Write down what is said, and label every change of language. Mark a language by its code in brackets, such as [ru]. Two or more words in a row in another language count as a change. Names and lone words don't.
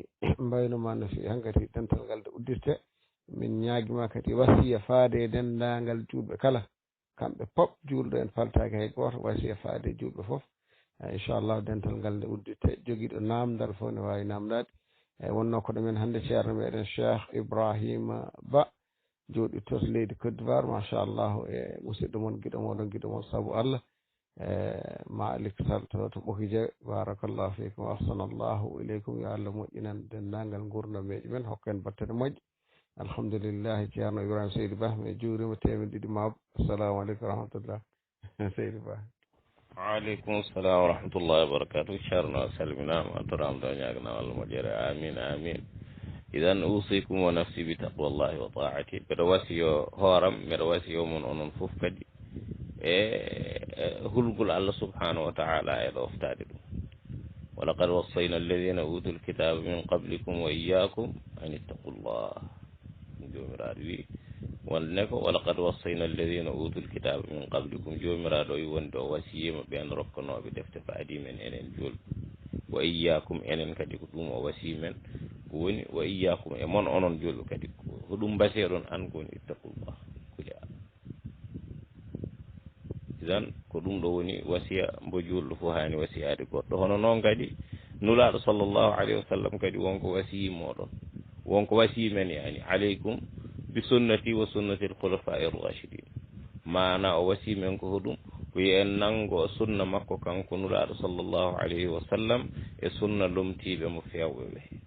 [ff] mbaynoma no fewi hankadi dental ngal de uddirte min ñaaguima kadi wasiya faade e dendagal julɓe kala kamɓe pop julɗo en faltaki hay goto wasiya faade julɓe foof inchallah dental ngal nde uddirte joguiɗo namdal fof ne wawi namdade eyyi wonno koɗo men hannde ceerno meɗen Cheikh Ibrahima Ba jooɗi to leydi Côte d'Ivoire machallahu e musidɗo moon guiɗo moon saabu Allah Malik Sall to Ɓokije [ar] بارك الله فيكم وأحسن الله إليكم [ff] yo Allah moƴƴinan dendagal gurdammeji men hokka en battane moƴƴe alhamdulillahi ceerno Ibrahima Seydi Ba mi juurima temen ɗiɗi mabɓe [ar] السلام عليكم ورحمة الله [ff] Seydi Ba. [ar] وعليكم السلام ورحمة الله وبركاته [ff] ceerno a salminama a toramɗo ñaganama Allah moƴƴere amin [ar] إذن أوصيكم ونفسي بتقوى الله وطاعة [ff] mbeɗa wasiyo hooram mbeɗa wasiyo mon onon fof kadi e hulgol Allah [ar] سبحانه وتعالى [ff] e ɗoftade ɗum [ar] ولقد وصينا الذين أوتوا الكتاب من قبلكم وإياكم أن اتقوا الله [ff] jomiraɗo wi wonde ko [ar] ولقد وصينا الذين أوتوا الكتاب من قبلكم [ff] jomiraɗo wi wonde o wasiyima ɓen rokkanoɓe defte faadi men enen julɓe [ar] وإياكم [ff] enen kadi ko ɗum o wasi men ko woni [ar] وإياكم [ff] e mon onon julɓe kadi ko ɗum baseɗon an ko woni ittaqullah kuli Allah idan ko ɗum ɗo woni wasiya mbo julɗo fof hani wasiyade goɗɗo hono noon kadi nulaɗo [ar] صلى الله عليه وسلم [ff] kadi wonko wasiyi moɗon wonko wasi men yani [ar] عليكم بسنتي وسنة الخلفاء الراشدين [ff] mana o wasi men ko hoɗum ko wi en nango sunna makko kanko nulaaɗo [ar] صلى الله عليه وسلم [ff] e sunna lomtiiɓe mo fewɓe ɓe